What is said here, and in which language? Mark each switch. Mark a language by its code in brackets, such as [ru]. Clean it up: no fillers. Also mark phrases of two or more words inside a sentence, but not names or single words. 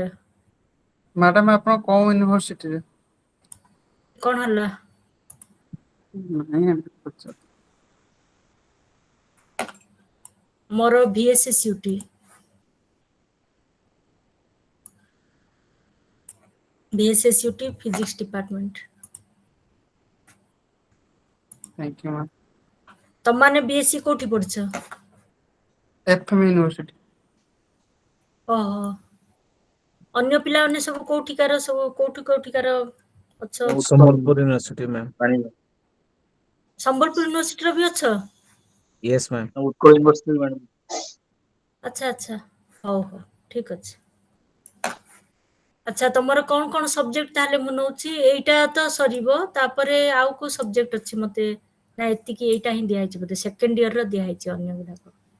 [or] ମ୍ୟାଡାମ ଆପଣ କୋଉ ୟୁନିଭର୍ସିଟିରେ କଣ ହେଲା ନାହିଁ ଏମିତି ପଚାରୁଛି। [en] ମୋର VSSUT physics department thank you ma'am [or] ତମମାନେ BSc କୋଉଠି ପଢିଛ एफएम यूनिवर्सिटी ଓହୋ ଅନ୍ୟ ପିଲାମାନେ ସବୁ କୋଉଠିକାର ଅଛ ସମ୍ବଲପୁର ୟୁନିଭର୍ସିଟି ମ୍ୟାମ୍ ସମ୍ବଲପୁର ୟୁନିଭର୍ସିଟିର ବି ଅଛ [en] yes ma'am [or] ଉତ୍କଳ ୟୁନିଭର୍ସିଟି ମ୍ୟାଡ଼ାମ ଆଚ୍ଛା ହଉ ଠିକ ଅଛି ଆଚ୍ଛା ତମର କଣ ସବଜେକ୍ଟ ତାହେଲେ ମୁଁ ନଉଛି ଏଇଟା ତ ସରିବ ତାପରେ ଆଉ କୋଉ ସବଜେକ୍ଟ ଅଛି ମତେ ନା ଏତିକି ଏଇଟା ହିଁ ଦିଆହେଇଛି ବୋଧେ [en] second year [or] ର ଦିଆହେଇଛି ଅନ୍ୟ ଗୁଡାକ